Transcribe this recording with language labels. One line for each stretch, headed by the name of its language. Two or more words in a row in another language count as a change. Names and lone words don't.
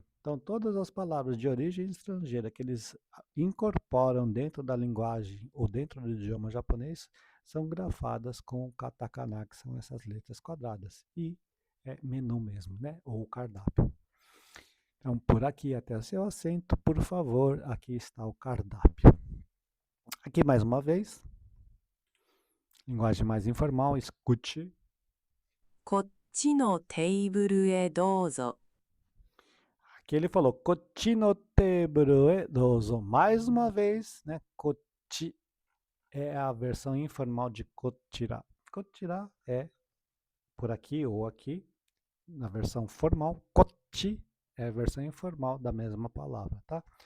Portuguese: Então todas as palavras de origem estrangeira que eles incorporam dentro da linguagem ou dentro do idioma japonês são grafadas com katakana, que são essas letras quadradas. E é menu mesmo, né? Ou cardápio. Então por aqui até o seu assento, por favor, aqui está o cardápio. Aqui mais uma vez, linguagem mais informal, escute.
Japanese: こっちのテーブルへどうぞ。
Portuguese: Aqui ele falou,
Japanese: こっちのテーブルへどうぞ.
Portuguese: Mais uma vez, né? Kochi é a versão informal de kochira. Kochira é por aqui ou aqui. Na versão formal, kochi é a versão informal da mesma palavra, tá?